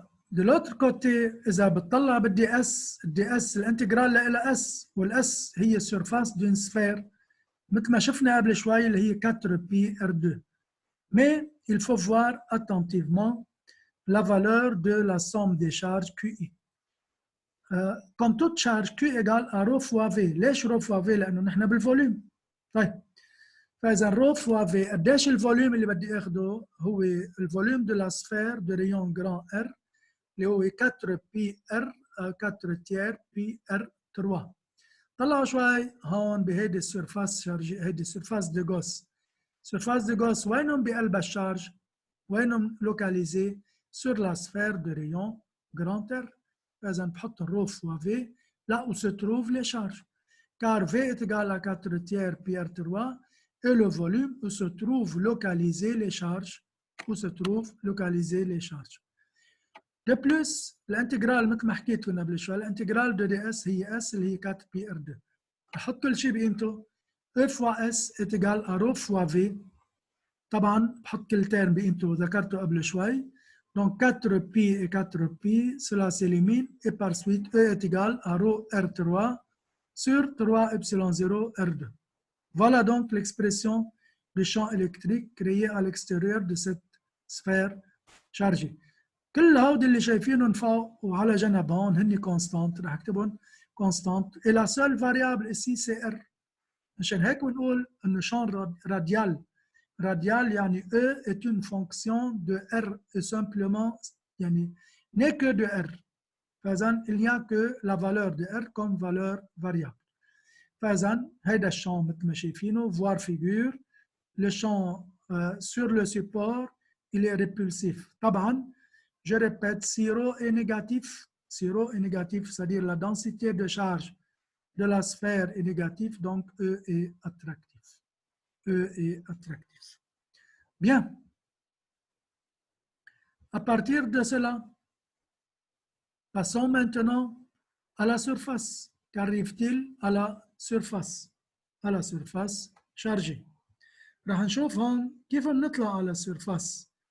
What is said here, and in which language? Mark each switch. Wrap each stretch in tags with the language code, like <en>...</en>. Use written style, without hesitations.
<ar>De l'autre côté, إذا بتطلع بالدي اس، الدي اس الانتجرال لها اس، والاس هي</ar> <fr>surface d'une sphère</fr> <ar>مثل ما شفنا قبل شوي اللي هي 4pi r2.</ar> <fr>Mais il faut voir attentivement la valeur de la somme des charges QI. Comme toute charge Q égale à ρ fois V.</fr> <ar>ليش ρ fois V؟ لأنه نحن بالفوليوم. طيب فإذا ρ fois V قديش الفوليوم اللي بدي اخده؟ هو الفوليوم</ar> <fr>de la sphère de rayon grand R</fr> <ar>اللي هو 4pi R 4 tiers pi R3. طلعوا شوي هون بهيدي السيرفاس شارجي، هيدي السيرفاس دي غوس. سيرفاس دي غوس وينهم بقلب الشارج؟ وينهم لوكاليزي؟</ar> <fr>sur la sphère de rayon grand R.</fr> <ar>فإذا بحط الرو فوا V</ar> <fr>là où se trouvent les charges. Car V est égal à 4 tiers pi R3 et le volume où se trouvent localisées les charges. Où se trouvent localisées les charges. De plus, l'intégrale</fr> <ar>مثل ما حكيت لكم قبل شوي، الانتجرال de ds هي s اللي هي 4 pi r2. بحط كل شيء بقيمته.</ar> <fr>E fois s est égal à ρ fois v.</fr> <ar>طبعا بحط كل ترم بقيمته ذكرته قبل شوي.</ar> <fr>Donc 4pi et 4pi, cela s'élimine et par suite E est égal à ρ r3 sur 3 epsilon 0 r2. Voilà donc l'expression du champ électrique créé à l'extérieur de cette sphère chargée.</fr> <ar>كل هودي اللي شايفينهم فوق وعلى جنب هون هن كونستانت، رح اكتبهم كونستانت.</ar> <fr>et la seule variable ici c'est R.</fr> <ar>عشان هيك بنقول انه champ radial.</ar> <fr>Radial يعني E est une fonction de R et simplement يعني n'est que de R.</fr> <ar>فإذا</ar> <fr>il n'y a que la valeur de R comme valeur variable.</fr> <ar>فإذا هيدا الشامp مثل ما شايفينه</ar> <fr>voir figure. Le champ sur le support il est répulsif.</fr> <ar>طبعا</ar> <fr>je répète, si ρ est négatif, c'est-à-dire la densité de charge de la sphère est négative, donc E est attractif. E est attractif. Bien. À partir de cela, passons maintenant à la surface. Qu'arrive-t-il à la surface chargée.</fr> <ar>راح نشوف هون كيف بنطلع على السيرفاس.</ar>